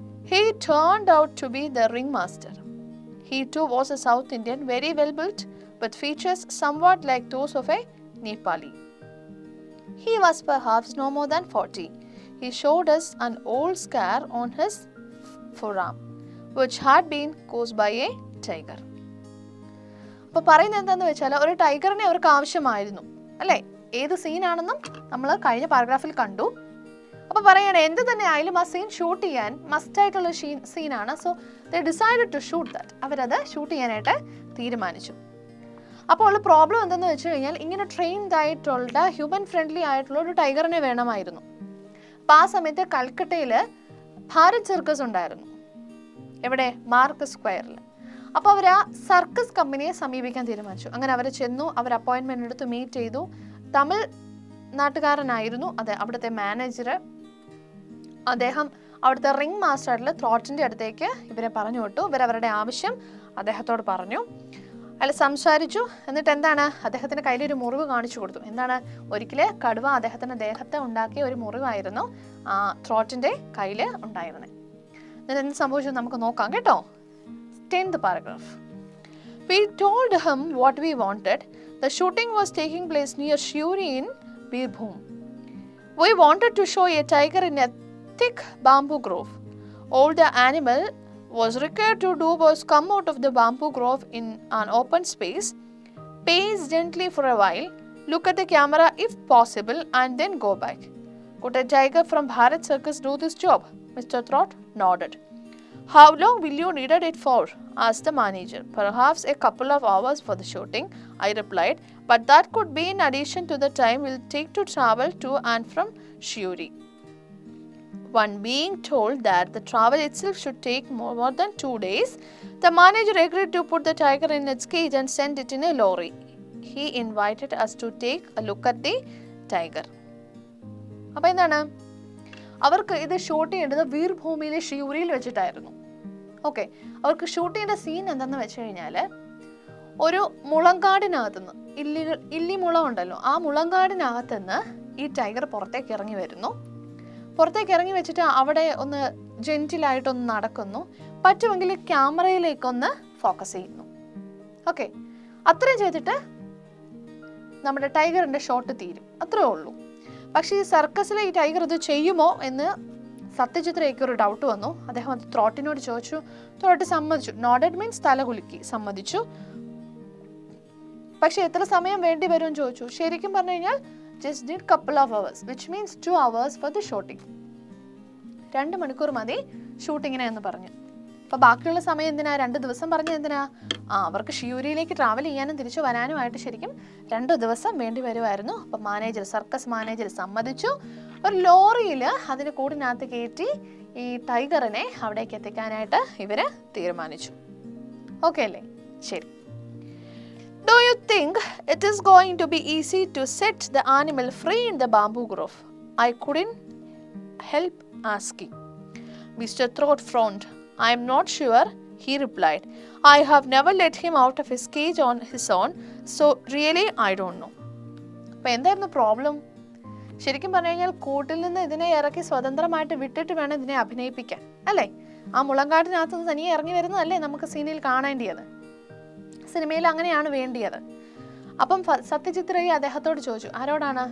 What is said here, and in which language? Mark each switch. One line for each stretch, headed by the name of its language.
English: He turned out to be the ringmaster. He too was a South Indian, very well built, with features somewhat like those of a Nepali. He was perhaps no more than 40. He showed us an old scar on his forearm, which had been caused by a tiger.
Malayalam: അപ്പോൾ പറയുന്നത് എന്താണെന്ന് വെച്ചാൽ ഒരു ടൈഗറിനെ അവർക്ക് ആവശ്യമായിരുന്നു അല്ലേ? ഏത് സീനാണെന്നും നമ്മൾ കഴിഞ്ഞ പാരഗ്രാഫിൽ കണ്ടു. അപ്പോൾ പറയണേ എന്ത് തന്നെ ആയാലും ആ സീൻ ഷൂട്ട് ചെയ്യാൻ മസ്റ്റായിട്ടുള്ള സീനാണ്.
English: So they decided to shoot that.
Malayalam: അവരത് ഷൂട്ട് ചെയ്യാനായിട്ട് തീരുമാനിച്ചു. അപ്പോൾ ഉള്ള പ്രോബ്ലം എന്തെന്ന് വെച്ച് കഴിഞ്ഞാൽ ഇങ്ങനെ ട്രെയിൻഡ് ആയിട്ടുള്ള ഹ്യൂമൻ ഫ്രണ്ട്ലി ആയിട്ടുള്ള ഒരു ടൈഗറിനെ വേണമായിരുന്നു. അപ്പോൾ ആ സമയത്ത് കൽക്കട്ടയിൽ ഭാരത് സർക്കസ് ഉണ്ടായിരുന്നു. എവിടെ? മാർക്കസ് സ്ക്വയറിൽ. അപ്പോൾ അവർ ആ സർക്കസ് കമ്പനിയെ സമീപിക്കാൻ തീരുമാനിച്ചു. അങ്ങനെ അവർ ചെന്നു, അവർ അപ്പോയിൻമെൻ്റ് എടുത്ത് മീറ്റ് ചെയ്തു. തമിഴ് നാട്ടുകാരനായിരുന്നു അവിടുത്തെ മാനേജർ. അദ്ദേഹം അവിടുത്തെ റിംഗ് മാസ്റ്ററിൽ ത്രോട്ടിൻ്റെ അടുത്തേക്ക് ഇവരെ പറഞ്ഞു വിട്ടു. ഇവരവരുടെ ആവശ്യം അദ്ദേഹത്തോട് പറഞ്ഞു. അയാൾ സംസാരിച്ചു. എന്നിട്ട് എന്താണ്, അദ്ദേഹത്തിൻ്റെ കയ്യിലൊരു മുറിവ് കാണിച്ചു കൊടുത്തു. എന്താണ്, ഒരിക്കൽ കടുവ അദ്ദേഹത്തിൻ്റെ ദേഹത്തെ ഉണ്ടാക്കിയ ഒരു മുറിവായിരുന്നു ആ ത്രോട്ടിൻ്റെ കയ്യിൽ ഉണ്ടായിരുന്നത്. എന്നിട്ട് എന്ത് സംഭവിച്ചു നമുക്ക് നോക്കാം കേട്ടോ.
English: 10th paragraph. We told him what we wanted. The shooting was taking place near Shuri in Birbhum. We wanted to show a tiger in a thick bamboo grove. All the animal was required to do was come out of the bamboo grove in an open space, pace gently for a while, look at the camera if possible, and then go back. Could a tiger from Bharat Circus do this job? Mr. Trott nodded. How long will you need it for? Asked the manager. Perhaps a couple of hours for the shooting, I replied, but that could be in addition to the time we'll take to travel to and from Shuri. One being told that the travel itself should take more than 2 days, the manager agreed to put the tiger in its cage and send it in a lorry. He invited us to take a look at the tiger.
Malayalam: അപ്പോൾ എന്താണ്, അവർക്ക് ഇത് shoot ചെയ്യേണ്ടത് വീർഭൂമിയിലെ ഷിയൂരിയിൽ വെച്ചിട്ടായിരുന്നു. Okay, അവർക്ക് shoot ചെയ്യേണ്ട scene എന്താണെന്ന് വെച്ച് കഴിഞ്ഞാൽ ഒരു മുളങ്കാടിനകത്തുനിന്ന് ഇല്ലിമുളം ഉണ്ടല്ലോ, ആ മുളങ്കാടിനകത്തുനിന്ന് ഈ ടൈഗർ പുറത്തേക്ക് ഇറങ്ങി വരുന്നു. പുറത്തേക്ക് ഇറങ്ങി വെച്ചിട്ട് അവിടെ ഒന്ന് ജെന്റിലായിട്ടൊന്ന് നടക്കുന്നു. പറ്റുമെങ്കിൽ ക്യാമറയിലേക്കൊന്ന് ഫോക്കസ് ചെയ്യുന്നു. ഓക്കെ, അത്രയും ചെയ്തിട്ട് നമ്മുടെ ടൈഗറിൻ്റെ ഷോട്ട് തീരും. അത്രേ ഉള്ളൂ. പക്ഷേ ഈ സർക്കസിലെ ഈ ടൈഗർ ഇത് ചെയ്യുമോ എന്ന് സത്യജിത്രയ്ക്ക് ഒരു ഡൗട്ട് വന്നു. അദ്ദേഹം അത് ത്രോട്ടിനോട് ചോദിച്ചു. ത്രോട്ട് സമ്മതിച്ചു. നോഡഡ് മീൻസ് തലകുലുക്കി സമ്മതിച്ചു. പക്ഷെ എത്ര സമയം വേണ്ടി വരും ചോദിച്ചു. ശരിക്കും പറഞ്ഞു കഴിഞ്ഞാൽ
English: just need couple of hours, which means 2 hours for the shooting.
Malayalam: 2 മണിക്കൂർ മതി ഷൂട്ടിങ്ങിനെ എന്ന് പറഞ്ഞു. അപ്പോൾ ബാക്കിയുള്ള സമയം എന്തിനാ, 2 ദിവസം പറഞ്ഞത് എന്തിനാ? അവർക്ക് ഷിയൂരിയിലേക്ക് ട്രാവൽ ചെയ്യാനും തിരിച്ചു വരാനുമായിട്ട് ശരിക്കും 2 ദിവസം വേണ്ടി വരുമായിരുന്നു. അപ്പം സർക്കസ് മാനേജർ സമ്മതിച്ചു. ഒരു ലോറിയിൽ അതിന് കൂടിനകത്ത് കയറ്റി ഈ ടൈഗറിനെ അവിടേക്ക് എത്തിക്കാനായിട്ട് ഇവർ തീരുമാനിച്ചു. ഓക്കെ അല്ലേ? ശരി.
English: Do you think it is going to be easy to set the animal free in the bamboo grove? I couldn't help asking. Mr. Trott frowned. I am not sure, he replied. I have never let him out of his cage on his own, so really I don't know.
Malayalam: അപ്പോൾ എന്തായിരുന്നു problem? ശരിക്കും പറഞ്ഞു കഴിഞ്ഞാൽ കൂട്ടിൽ നിന്ന് ഇതിനെ ഇറക്കി സ്വതന്ത്രമായിട്ട് വിട്ടിട്ട് വേണം ഇതിനെ അഭിനയിപ്പിക്കാൻ അല്ലേ? ആ മുളങ്കാടിനകത്ത് നിന്ന് തനിയെ ഇറങ്ങി വരുന്നതല്ലേ നമുക്ക് സീനിൽ കാണേണ്ടിയത്. സിനിമയിൽ അങ്ങനെയാണ് വേണ്ടിയത്. അപ്പം സത്യജിത്രയെ അദ്ദേഹത്തോട് ചോദിച്ചു. ആരോടാണ്?